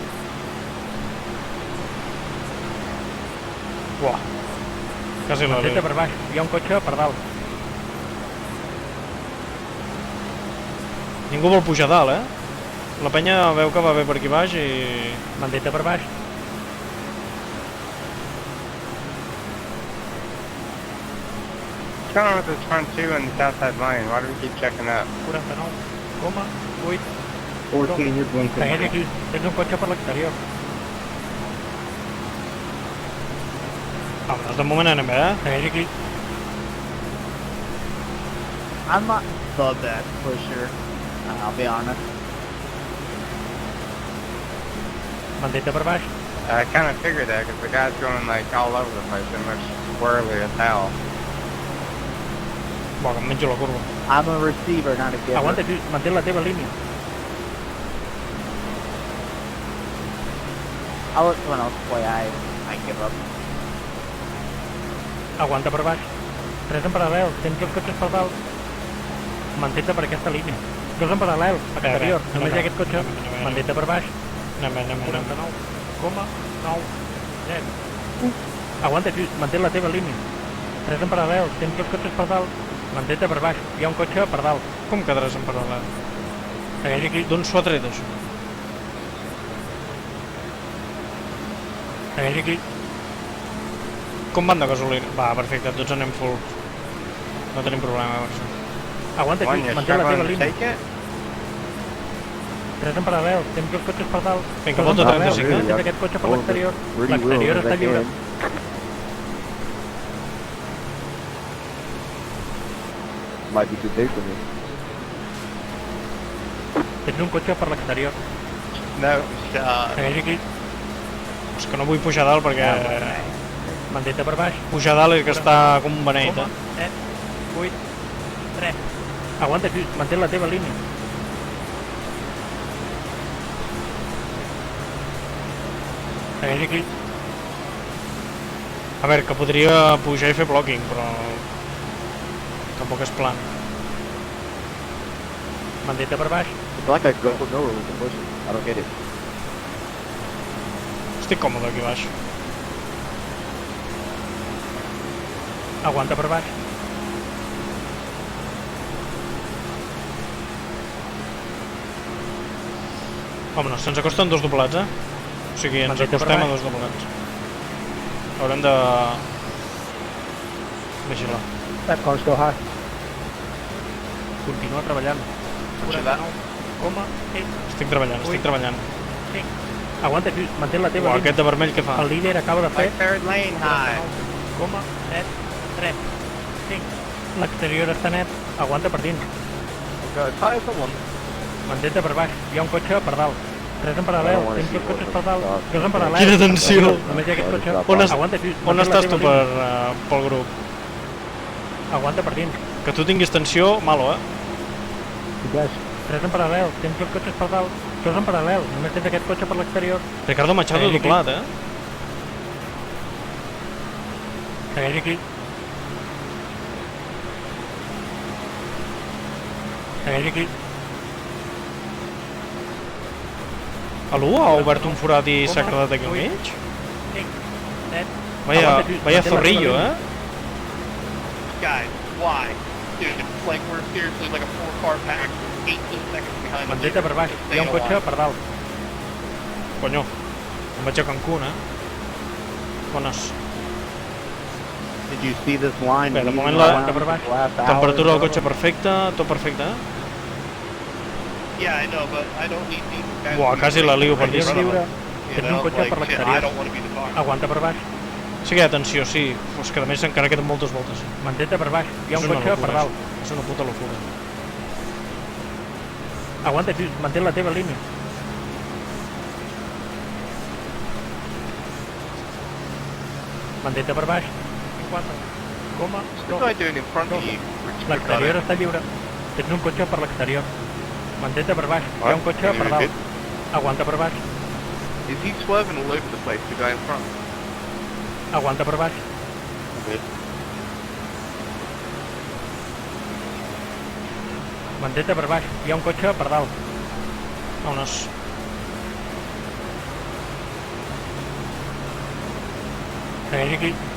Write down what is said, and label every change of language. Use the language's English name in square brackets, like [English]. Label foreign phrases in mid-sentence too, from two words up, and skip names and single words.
[Catalan] Uah. Quasi la Mantén-te per baix. Hi ha un cotxe per dalt. Ningú vol pujar a dalt, La penya veu que va bé per aquí baix i... Mantén-te per baix. [English] What's going on with this front two and the outside lane? Why do we keep checking up? 49,8. 14, you're blinking. [Catalan] Segueix aquí. Tens un cotxe per l'exterior. Vámonos, de moment anem bé, Segueix aquí. [English] I'm not the best pusher, I'll be honest. [Catalan] Mantén-te per baix. [English] I kind of figured that because the guy's going like all over the place and looks squirrely as hell. [Catalan] Buah, que em menjo la curva. [English] I'm a receiver, not a giver. [Catalan] Aguanta aquí. Mantén la teva línia. [English] I'll let someone else play. I give up. [Catalan] Aguanta per baix. 3 en paral·lel. Tens dos cotxes per dalt. Mantén-te per aquesta línia. 2 en paral·lel. Exterior. Només hi ha aquest cotxe. Mantén-te per baix. Anem bé. 49,90. Aguanta aquí. Mantén la teva línia. 3 en paral·lel. Tens dos cotxes per dalt. Mantén-te per baix. Hi ha un cotxe per dalt. Com quedaràs en paral·lel? Segueix aquí. D'on s'ho ha tret, això? Segueix aquí. Com van de gasolina? Va, perfecte, tots anem full. No tenim problema amb això. Aguanta [English] One, [Catalan] aquí. [English] you're [Catalan] Mantén la teva [English] struggling to [Catalan] línia. [English] take it? [Catalan] 3 en paral·lel. Tens dos cotxes per dalt. Vinga, Dos en volta paral·lel. 35, Tens aquest cotxe per l'exterior. [English] Really [Catalan] L'exterior [English] will [Catalan] està [English] as I [Catalan] lliure. [English] can. Might be too big for me. [Catalan] Tens un cotxe per l'exterior. [English] No shot. [Catalan] Segueix aquí. És que no vull pujar a dalt perquè... Mantén-te per baix. Pujar a dalt és que està com un beneit, 8, 3. Aguanta aquí. Mantén la teva línia. Segueix aquí. A veure, que podria pujar i fer blocking, però... Tampoc és plan. Mantén-te per baix. [English] I feel like I go nowhere with the pushing. I don't get it. [Catalan] Estic còmode aquí baix. Aguanta per baix. Vámonos, se'ns acosten dos doblats, O sigui, ens Mantén-te per acostem a baix. dos doblats. Haurem de... vigilar. [English] That car's still high. [Catalan] Continua treballant. Puja that. 49,5. Estic treballant. Aguanta aquí. Mantén la teva Uau, línia. aquest de vermell què fa? El líder acaba de fer [English] Like third lane high. [Catalan] 49,73. 5. L'exterior està net. Aguanta per dins. [English] Good. Try someone. [Catalan] Mantén-te per baix. Hi ha un cotxe per dalt. 3 en paral·lel. Tens dos cotxes per dalt. 2 en paral·lel. Quina tensió! Només hi ha aquest cotxe. On es- Aguanta aquí. On Mantén la estàs teva tu línia. pel grup? Aguanta per dins. Que tu tinguis tensió, malo, 3 en paral·lel. Tens dos cotxes per dalt. 2 en paral·lel. Només tens aquest cotxe per l'exterior. Ricardo Machado Segueix aquí. doblat, Segueix aquí. Segueix aquí. Algú ha obert un forat i s'ha quedat aquí al mig? 5, 7. [Spanish] Vaya zorrillo, [English] Guys, why? dude. Like, we're seriously like a 4-car pack, 18 seconds behind the [Catalan] Mantén-te [English] leader. [Catalan] per baix. [English] Just [Catalan] Hi ha un [English] staying [Catalan] cotxe [English] alive. [Catalan] per dalt. Conyo, em vaig a Cancún, Bones. [English] Did you see this line? [Catalan] Bé, de [English] leading [Catalan] moment [English] around [Catalan] la- [English] the last hour [Catalan] Temperatura del [English] or [Catalan] cotxe [English] so? [Catalan] perfecta, tot perfecte, [English] Yeah, I know, but I don't need these guys. [Catalan] Buah, [English] to [Catalan] quasi [English] be [Catalan] la lio [English] racing in [Catalan] perdíssim. [English] front of [Catalan] Lliure. [English] us, you [Catalan] Tens un [English] know? [Catalan] cotxe [English] Like, [Catalan] per [English] shit, [Catalan] l'exterior. [English] I don't want to be the car. [Catalan] Aguanta per baix. Sí que hi ha tensió, sí, però és que a més encara queden moltes voltes. Mantén-te per baix. Hi ha És un una cotxe locura, per dalt. això. És una puta locura. Aguanta, tio, mantén la teva línia. Mantén-te per baix. 50, [English] What's the guy doing in front of you? [Catalan] L'exterior està lliure. Tens un cotxe per l'exterior. Mantén-te per baix. Hi ha un cotxe per dalt. Aguanta per baix. [English] Is he swerving all over the place, the guy in front? [Catalan] Aguanta per baix. Mantén-te per baix. Hi ha un cotxe per dalt. Vámonos. Segueix aquí.